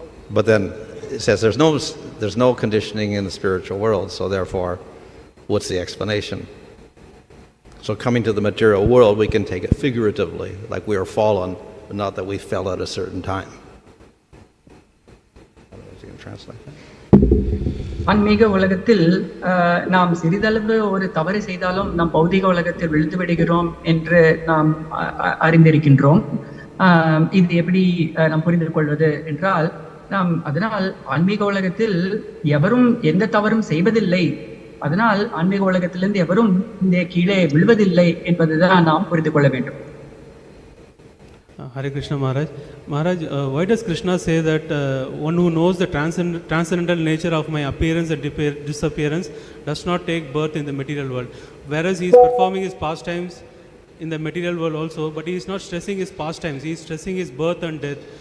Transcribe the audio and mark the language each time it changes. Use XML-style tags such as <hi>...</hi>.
<en>But then it says there's no conditioning in the spiritual world. So therefore, what's the explanation? So coming to the material world, we can take it figuratively, like we are fallen, but not that we fell at a certain time. I don't know if you can translate that.</en> <ta>ஆன்மீக உலகத்தில் நாம் சிறிதளவு ஒரு தவறு செய்தாலும் நாம் பௌதிக உலகத்தில் விழுந்து விடுகிறோம் என்று நாம் அறிந்திருக்கின்றோம். இது எப்படி நாம் புரிந்து கொள்வது என்றால், நாம் அதனால் ஆன்மீக உலகத்தில் எவரும் எந்த தவறும் செய்வதில்லை, அதனால் ஆன்மீக உலகத்திலிருந்து எவரும் இந்த கீழே விழுவதில்லை என்பதுதான் நாம் புரிந்து கொள்ள வேண்டும்.</ta> <en>Hare Krishna Maharaj. Maharaj, why does Krishna say that one who knows the transcendental nature of my appearance and disappearance does not take birth in the material world? Whereas he is performing his pastimes in the material world also, but he is not stressing his pastimes, he is stressing his birth and death.</en>